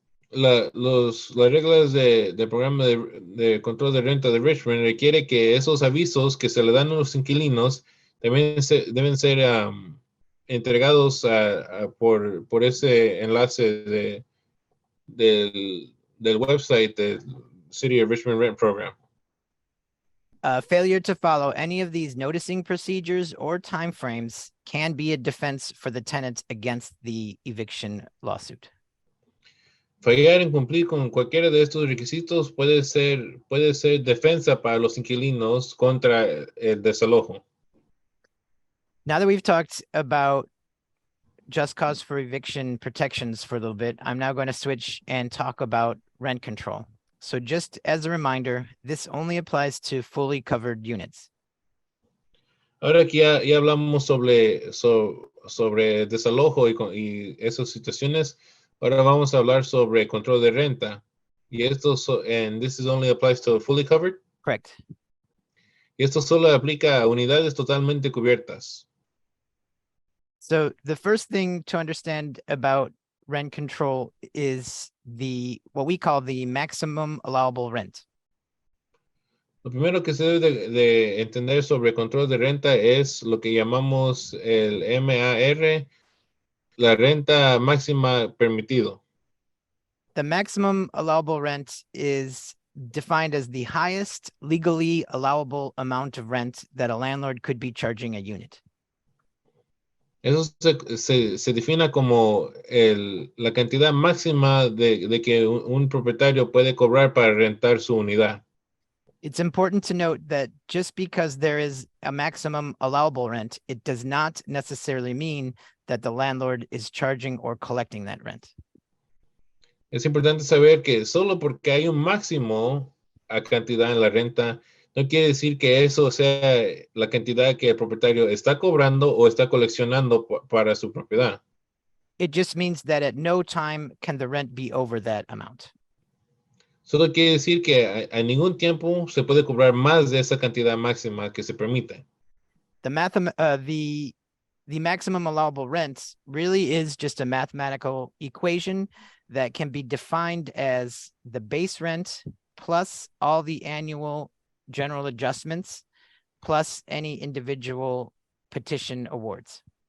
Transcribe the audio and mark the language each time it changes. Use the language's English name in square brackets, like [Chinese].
[Spanish] Las reglas del programa de control de renta de Richmond requiere que esos avisos que se le dan a los inquilinos también deben ser entregados por ese enlace del website del City of Richmond Rent Program. [English] Failure to follow any of these noticing procedures or timeframes can be a defense for the tenant against the eviction lawsuit. [Spanish] Fallar en cumplir con cualquiera de estos requisitos puede ser defensa para los inquilinos contra el desalojo. [English] Now that we've talked about just cause for eviction protections for a little bit, I'm now going to switch and talk about rent control. So just as a reminder, this only applies to fully covered units. [Spanish] Ahora que ya hablamos sobre desalojo y esas situaciones, ahora vamos a hablar sobre control de renta. [English] Y and this only applies to fully covered. Correct. [Spanish] Y esto solo aplica a unidades totalmente cubiertas. [English] So the first thing to understand about rent control is what we call the maximum allowable rent. [Spanish] Lo primero que se debe de entender sobre control de renta es lo que llamamos el MAR, la renta máxima permitido. [English] The maximum allowable rent is defined as the highest legally allowable amount of rent that a landlord could be charging a unit. [Spanish] Eso se define como la cantidad máxima de que un propietario puede cobrar para rentar su unidad. [English] It's important to note that just because there is a maximum allowable rent, it does not necessarily mean that the landlord is charging or collecting that rent. [Spanish] Es importante saber que solo porque hay un máximo a cantidad en la renta, no quiere decir que eso sea la cantidad que el propietario está cobrando o está coleccionando para su propiedad. [English] It just means that at no time can the rent be over that amount. [Spanish] Solo quiere decir que a ningún tiempo se puede cobrar más de esa cantidad máxima que se permite. [English] The maximum allowable rent really is just a mathematical equation that can be defined as the base rent plus all the annual general adjustments plus any individual petition awards.